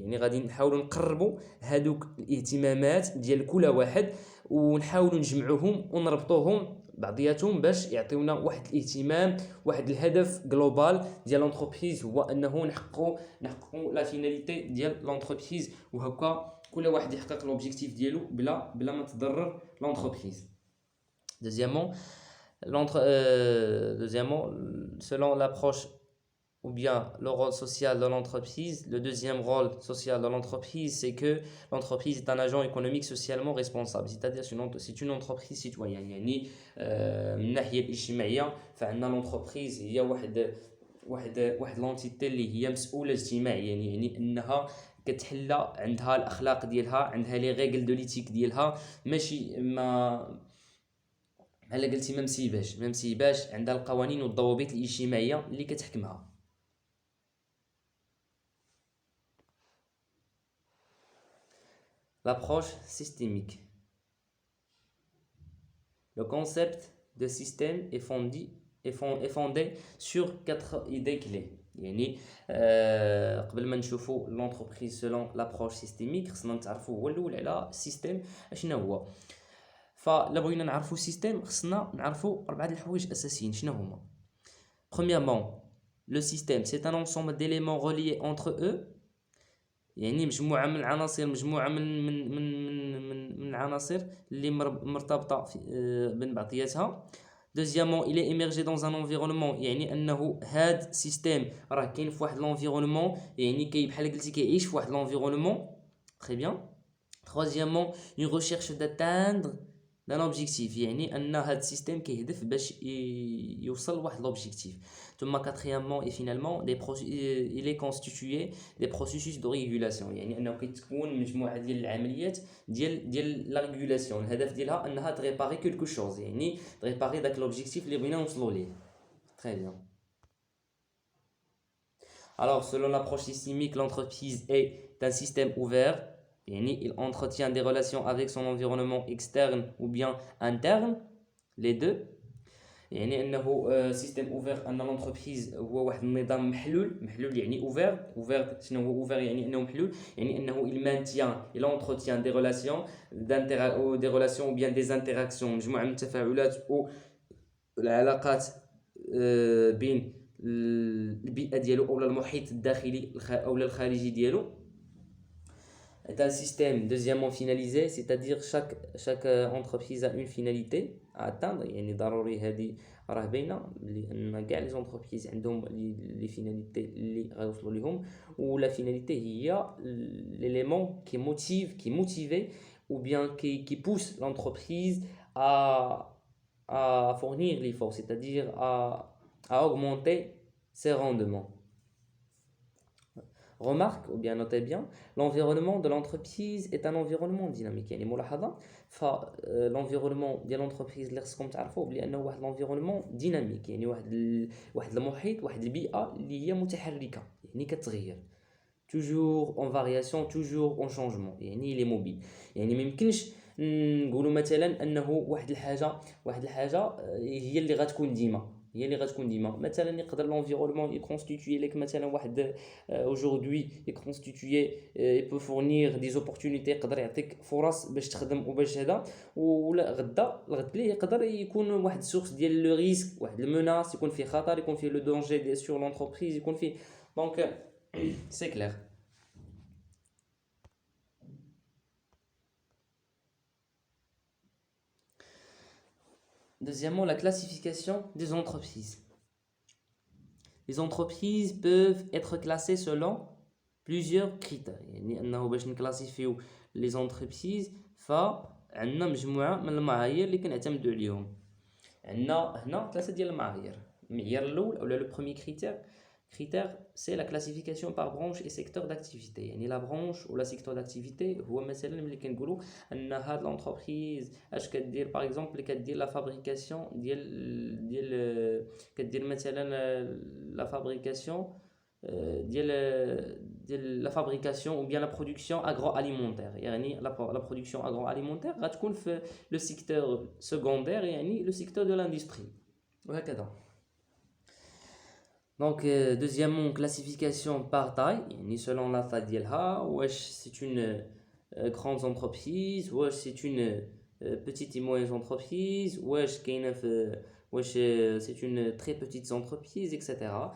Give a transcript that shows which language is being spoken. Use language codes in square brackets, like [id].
[ar] يعني غادي نحاولوا نقربوا هادوك الاهتمامات ديال كل واحد ونحاولوا نجمعوهم ونربطوهم بعضياتهم باش يعطيونا واحد الاهتمام، واحد الهدف جلوبال ديال لونتربريز، هو انه نحققوا لا فيناليتي ديال لونتربريز، وهكا كل واحد يحقق لوبجيكتيف ديالو بلا ما تضرر لونتربريز. [fr] Deuxièmement, selon l'approche ou bien le rôle social de l'entreprise, le deuxième rôle social de l'entreprise, c'est que l'entreprise est un agent économique socialement responsable. C'est-à-dire c'est une entreprise citoyenne. [ar] يعني من الناحية الاجتماعية فعندنا l'entreprise هي واحد لونتيتي اللي هي مسؤولة اجتماعيا، يعني انها كتحلى عندها الاخلاق ديالها، عندها لي ريغل دو ليتيك ديالها، ماشي ما بحال قلتي ما مسيباش، عندها القوانين والضوابط الاجتماعية اللي كتحكمها. [fr] L'approche systémique. Le concept de système est fondé sur 4 idées clés. [ar] يعني قبل ما نشوفوا [fr] l'entreprise selon l'approche systémique [ar] خصنا نتعرفوا هو الاول على السيستم اشنا هو. فلا بغينا نعرفوا السيستم خصنا نعرفوا 4 الحوايج اساسيين. شنو هما؟ [fr] Premièrement, le système c'est un ensemble d'éléments reliés entre eux. [ar] يعني مجموعه من العناصر، مجموعه من العناصر اللي مرتبطه بين بعضياتها. [fr] Deuxièmement, il est émergé dans un environnement [ar] يعني انه هاد السيستم راه كاين في واحد l'environnement، يعني بحال قلتي كيعيش في واحد l'environnement. [fr] Très bien. Troisièmement, une recherche d'atteindre d'un objectif [ar] يعني ان هاد السيستم كيهدف باش يوصل لواحد l'objectif. ثم [fr] quatrièmement et finalement il est constitué des processus de régulation [ar] يعني انه كيتكون مجموعه ديال العمليات ديال لا ريغولاسيون. الهدف ديالها انها تريباري كلكو شوز، يعني تريباري داك l'objectif اللي بغينا نوصلوا ليه. [fr] Très bien. Alors selon l'approche systémique, l'entreprise est un système ouvert [ar] يعني [fr] il entretient des relations avec son environnement externe ou bien interne, les deux. [ar] يعني انه سيستم اوفير ان لونتربريز هو واحد النظام محلول يعني اوفير شنو هو اوفير يعني انه محلول يعني انه [fr] il maintient il entretient des relations ou des relations ou bien des interactions [ar] مجموعه من التفاعلات او العلاقات بين البيئه ديالو او المحيط الداخلي او الخارجي ديالو. [fr] Est un système deuxièmement finalisé, c'est-à-dire chaque entreprise a une finalité à atteindre. [ar] يعني ضروري هذه راه باينه لان كاع لي زونتربريز عندهم لي فيناليتي اللي غيوصلوا لهم ولا فيناليتي هي [fr] l'élément qui motive ou bien qui pousse l'entreprise à fournir l'effort, c'est-à-dire à augmenter ses rendements. Remarque, ou bien notez bien, l'environnement de l'entreprise est un environnement dynamique. [ar] يعني ملاحظة l'environnement ديال l'entreprise اللي خصكم تعرفوه بلي انه واحد l'environnement dynamique يعني واحد المحيط واحد البيئة اللي هي متحركة يعني كتغير [fr] toujours en variation toujours en changement [ar] يعني [fr] il est mobile. [ar] يعني ما يمكنش نقولوا مثلا انه واحد الحاجة هي اللي غتكون ديما مثلا يقدر l'environnement يكونستيتوي لك مثلا واحد aujourd'hui يكونستيتوي يبو فورنير دي زوبورتونيتي يقدر يعطيك فرص باش تخدم وباش هذا ولا الغد ليه يقدر يكون واحد سورس ديال لو ريسك واحد المناس يكون فيه خطر يكون فيه لو دونجي دي سور لونتربريز يكون فيه دونك سي كلير. [fr] Deuxièmement, la classification des entreprises. Les entreprises peuvent être classées selon plusieurs critères. [ar] يعني انه باش نكلاسيفيو لي زونتربريز فعندنا مجموعه من المعايير اللي كنعتمدوا عليهم. عندنا هنا ثلاثه ديال المعايير. المعيار الاول او لو بروميي [fr] critère c'est la classification par branche et secteur d'activité. [ar] يعني la branche ou la secteur d'activité هو مثلا ملي كنقولوا ان هاد لونتربريز اش كدير باغ اكزومبل كدير لا فابريكاسيون ديال كدير مثلا لا فابريكاسيون ديال لا فابريكاسيون [fr] ou bien la production agroalimentaire. يعني la production agroalimentaire [ar] غتكون في [fr] le secteur secondaire يعني le secteur de l'industrie [ar] وهكذا. [fr] Donc, deuxièmement, classification par taille, يعني selon la taille [ar] ديالها واش [fr] c'est une grande entreprise واش c'est une petite et moyenne entreprise [ar] واش كاينه في واش [fr] c'est une très petite entreprise etc.